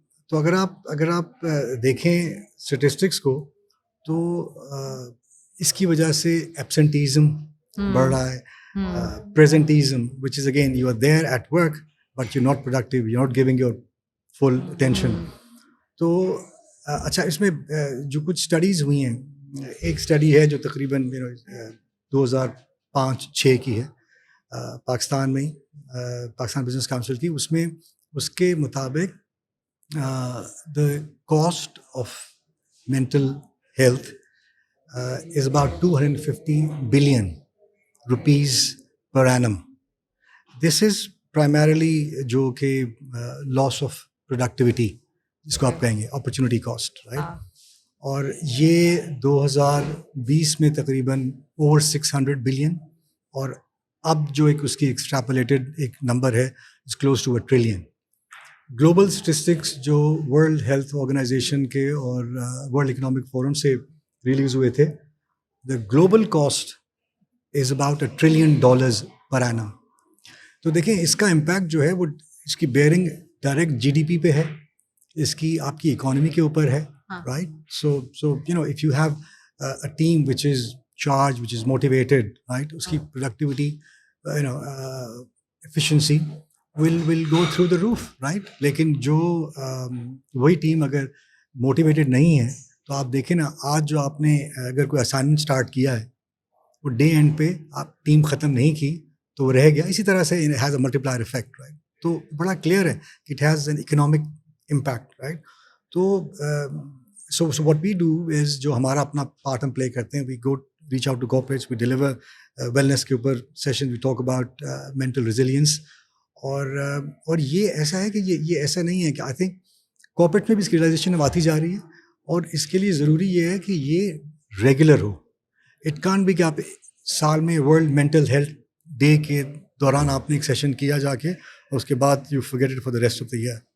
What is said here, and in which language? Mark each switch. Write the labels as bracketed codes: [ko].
[ur] تو اگر آپ دیکھیں اسٹیٹسٹکس کو تو اس کی وجہ سے ایبسنٹیزم بڑھ رہا ہے, پریزنٹیزم [en] Which is again you are there at work but you not productive, you not giving your full attention. [ur] تو اچھا, اس میں جو کچھ اسٹڈیز ہوئی ہیں, ایک اسٹڈی ہے جو تقریباً 2005-06 کی ہے پاکستان میں, پاکستان بزنس کاؤنسل کی. اس میں اس کے مطابق [en] the cost of mental health is about 250 billion rupees per annum. This is primarily [ur] جو کہ [en] loss of productivity [ur] جس کو آپ کہیں گے [en] opportunity cost, right? [ur] اور یہ 2020 میں تقریباً [en] over 600 billion, [ur] اور اب جو ایک اس کی ایکسٹراپولیٹڈ ایک نمبر ہے [en] Is close to 1 trillion. [ur] Global statistics جو ورلڈ ہیلتھ آرگنائزیشن کے اور ورلڈ اکنامک فورم سے ریلیز ہوئے تھے, [en] The global cost is about $1 trillion per annum. [ur] تو دیکھیں اس کا امپیکٹ جو ہے وہ, اس کی بیئرنگ ڈائریکٹ GDP پہ ہے, اس کی آپ کی اکانومی کے اوپر ہے, right. [en] So you know if you have a team which is charge, which is motivated, right, اس کی productivity, you know efficiency will go through the roof, right. [ur] لیکن جو وہی ٹیم اگر موٹیویٹیڈ نہیں ہے تو آپ دیکھیں نا, آج جو آپ نے اگر کوئی اسائنمنٹ اسٹارٹ کیا ہے وہ ڈے اینڈ پہ آپ ٹیم ختم نہیں کی تو وہ رہ گیا. اسی طرح سے [en] it has a multiplier effect, right. [ur] تو بڑا کلیئر ہے کہ [en] it has an economic impact, right. [ur] تو [en] so what we do is [ur] جو ہمارا اپنا پارٹ ہم پلے کرتے ہیں, [en] we go reach out to corporates, we deliver wellness [ur] کے اوپر [en] sessions, we talk about mental resilience. [ur] اور یہ ایسا ہے کہ یہ ایسا نہیں ہے کہ [en] I think [ur] کارپوریٹ میں بھی اس کی ریئلائزیشن اب آتی جا رہی ہے, اور اس کے لیے ضروری یہ ہے کہ یہ regular ہو. [en] it can't be [ur] کہ آپ سال میں ورلڈ مینٹل ہیلتھ ڈے کے دوران آپ نے ایک سیشن کیا جا کے اور اس کے بعد [en] You forget it for the rest of the year.